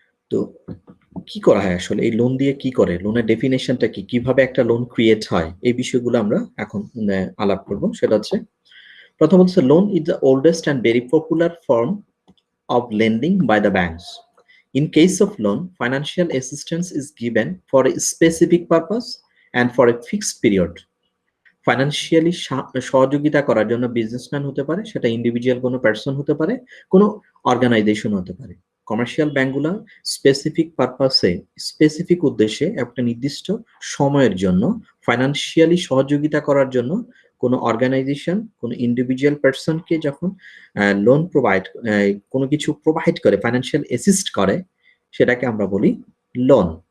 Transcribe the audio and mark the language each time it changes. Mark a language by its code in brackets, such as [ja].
[bn] তো কি করা হয় আসলে, এই লোন দিয়ে কি করে, লোনের ডেফিনেশনটা কি, কিভাবে একটা লোন ক্রিয়েট হয়, এই বিষয়গুলো আমরা এখন আলাপ করব। সেটা হচ্ছে প্রথম হচ্ছে [en] Loan is the oldest and very popular form of lending by the banks. In case of loan, financial assistance is given for a specific purpose and for a fixed period. [bn] Financially সহযোগিতা করার জন্য businessman হতে পারে, সেটা individual কোনো person হতে পারে, কোনো অর্গানাইজেশন হতে পারে। কমার্শিয়াল ব্যাংকগুলো স্পেসিফিক পারপাসে, স্পেসিফিক উদ্দেশ্যে একটা নির্দিষ্ট সময়ের জন্য ফাইন্যান্সিয়ালি সহযোগিতা করার জন্য কোনো অর্গানাইজেশন, কোনো ইন্ডিভিজুয়াল পার্সনকে যখন লোন প্রোভাইড, কোনো কিছু প্রোভাইড করে, ফাইন্যান্সিয়াল অ্যাসিস্ট করে, সেটাকে আমরা বলি লোন।